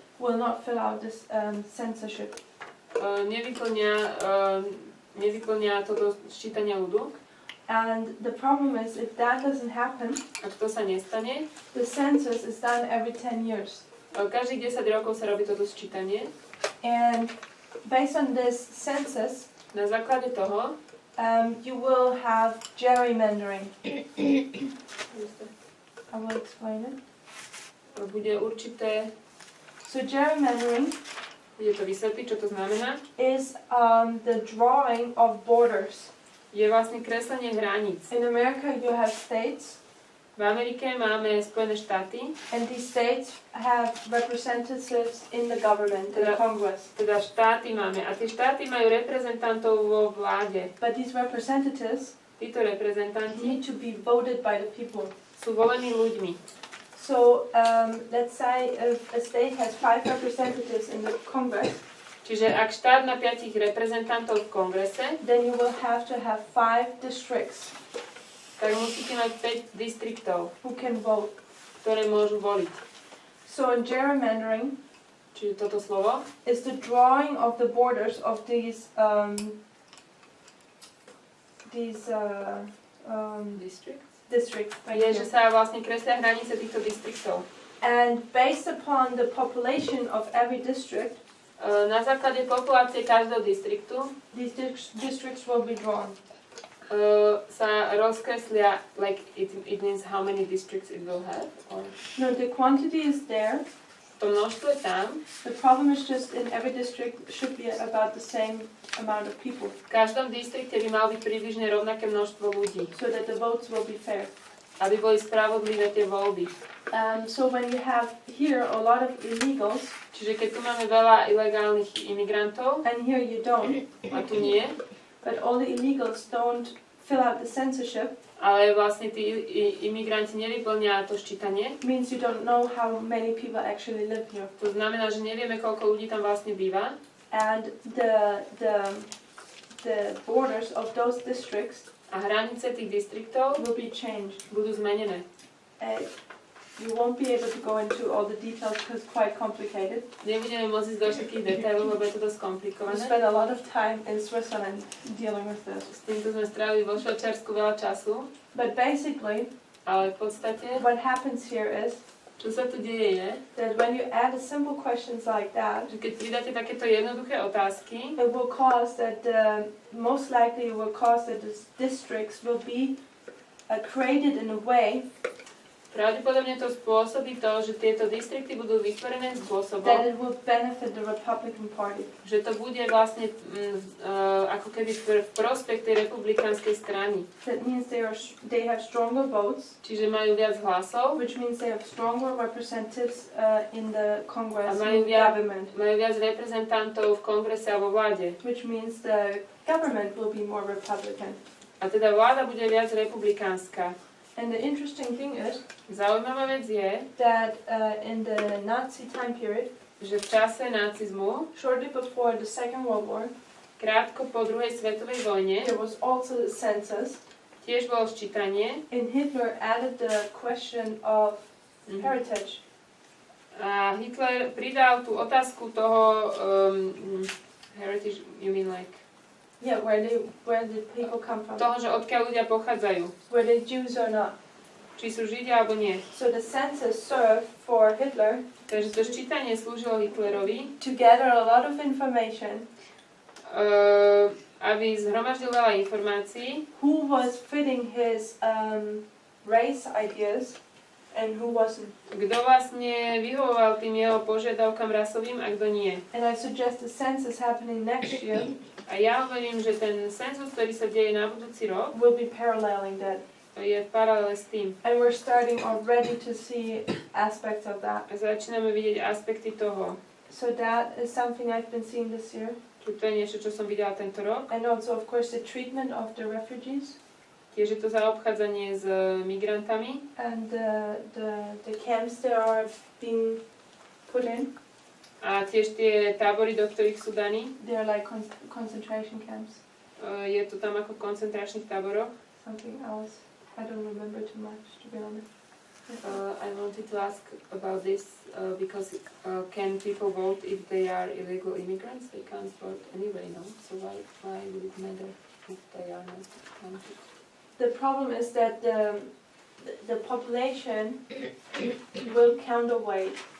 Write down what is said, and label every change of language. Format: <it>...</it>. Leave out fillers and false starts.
<en>will not fill out this censorship.</en> <sk>nevyplňa toto sčítanie ľudu.</sk> <en>And the problem is, if that doesn't happen,</en> <sk>Ak to sa nestane,</sk> <en>the census is done every 10 years.</en> <sk>každých 10 rokov sa robí toto sčítanie.</sk> <en>And based on this census,</en> <sk>Na základe toho</sk> <en>you will have gerrymandering. I will explain it.</en> <sk>bude určité,</sk> <en>So gerrymandering</en> <sk>bude to vysvetliť, čo to znamená.</sk> <en>is the drawing of borders.</en> <sk>Je vlastne kreslenie hraníc.</sk> <en>In America you have states,</en> <sk>V Amerike máme Spojené štáty,</sk> <en>and these states have representatives in the government, in the Congress.</en> <sk>teda štáty máme. A tie štáty majú reprezentantov vo vláde.</sk> <en>But these representatives</en> <sk>Títo reprezentanti</sk> <en>need to be voted by the people.</en> <sk>sú volení ľuďmi.</sk> <en>So let's say if a state has 5 representatives in the Congress,</en> <sk>Čiže ak štát má 5 reprezentantov v kongrese,</sk> <en>then you will have to have 5 districts</en> <sk>tak musíte mať 5 distriktov,</sk> <en>who can vote.</en> <sk>ktoré môžu voliť.</sk> <en>So in gerrymandering</en> <sk>Čiže toto slovo</sk> <en>is the drawing of the borders of these districts. Thank</en> <sk>je,</sk> <en>you.</en> <sk>že sa vlastne kreslia hranice týchto distriktov.</sk> <en>And based upon the population of every district,</en> <sk>Na základe populácie každého distriktu</sk> <en>these districts will be drawn.</en> <sk>Sa rozkreslia,</sk> <en>like it means how many districts it will have? Or... No, the quantity is there.</en> <sk>To množstvo je tam.</sk> <en>The problem is just in every district should be about the same amount of people.</en> <sk>V každom distrikte by malo byť približne rovnaké množstvo ľudí.</sk> <en>So that the votes will be fair.</en> <sk>Aby boli spravodlivé tie voľby.</sk> <en>So when you have here a lot of illegals,</en> <sk>Čiže keď tu máme veľa ilegálnych imigrantov,</sk> <en>and here you don't,</en> <sk>a tu nie,</sk> <en>but all the illegals don't fill out the censorship,</en> <sk>ale vlastne tí imigranti nevyplnia to ščítanie,</sk> <en>means you don't know how many people actually live here.</en> <sk>to znamená, že nevieme, koľko ľudí tam vlastne býva.</sk> <en>And the borders of those districts</en> <sk>A hranice tých distriktov</sk> <en>will be changed.</en> <sk>budú zmenené.</sk> <en>You won't be able to go into all the details because it's quite complicated.</en> <sk>Nebudeme môcť ísť do všetkých detailov, lebo je to dosť</sk> <en>We</en> <sk>komplikované.</sk> <en>spent a lot of time in Switzerland dealing with this.</en> <sk>S týmto sme strávili vo Švajčiarsku veľa času,</sk> <en>But basically,</en> <sk>ale v podstate,</sk> <en>what happens here is</en> <sk>čo sa tu deje je,</sk> <en>that when you add simple questions like that,</en> <sk>že keď pridáte takéto jednoduché otázky,</sk> <en>it will cause that most likely it will cause that the districts will be created in a way</en> <sk>pravdepodobne to spôsobí to, že tieto distrikty budú vytvorené</sk> <en>that</en> <sk>spôsobom,</sk> <en>it will benefit the Republican Party.</en> <sk>že to bude vlastne ako keby v prospech tej republikánskej strany.</sk> <en>That means they have stronger votes,</en> <sk>Čiže majú viac hlasov,</sk> <en>which means they have stronger representatives in the Congress</en> <sk>A majú</sk> <en>and</en> <sk>viac-</sk> <en>government,</en> <sk>majú viac reprezentantov v kongrese a vo vláde.</sk> <en>which means the government will be more Republican.</en> <sk>A teda vláda bude viac republikánska.</sk> <en>And the interesting thing is</en> <sk>Zaujímavá vec je,</sk> <en>that in the Nazi time period,</en> <sk>že v čase nacizmu,</sk> <en>shortly before the Second World War,</en> <sk>krátko po druhej svetovej vojne,</sk> <en>there was also a census,</en> <sk>tiež bolo ščítanie.</sk> <en>and Hitler added the question of heritage.</en> <sk>A Hitler pridal tú otázku toho heritage,</sk> <en>you mean like? Yeah, where the people come from.</en> <sk>Toho, že odkiaľ ľudia pochádzajú.</sk> <en>Were they Jews or not?</en> <sk>Či sú Židia alebo nie.</sk> <en>So the census served for Hitler.</en> <sk>Takže to ščítanie slúžilo Hitlerovi.</sk> <en>To gather a lot of information.</en> <sk>Aby zhromaždil veľa informácií.</sk> <en>Who was fitting his race ideas and who wasn't.</en> <sk>Kto vlastne vyhovoval tým jeho požiadavkám rasovým a kto nie.</sk> <en>And I suggest the census happening next year.</en> <sk>A ja hovorím, že ten census, ktorý sa deje na budúci rok,</sk> <en>will be paralleling that.</en> <sk>Je v paralele s tým.</sk> <en>And we're starting already to see aspects of that.</en> <sk>A začíname vidieť aspekty toho.</sk> <en>So that is something I've been seeing this year.</en> <sk>To je niečo, čo som videla tento rok.</sk> <en>And also, of course, the treatment of the refugees.</en> <sk>Tiež je to zaobchádzanie s migrantami.</sk> <en>And the camps that are being put in.</en> <sk>A tiež tie tábory, do ktorých sú daní.</sk> <en>They are like concentration camps.</en> <sk>Je to tam ako v koncentračných táboroch.</sk> <en>Something else. I don't remember too much, to be honest. I wanted to ask about this because can people vote if they are illegal immigrants? They can't vote anyway, no? So why would it matter if they are not counted? The problem is that the population will counterweight.</en>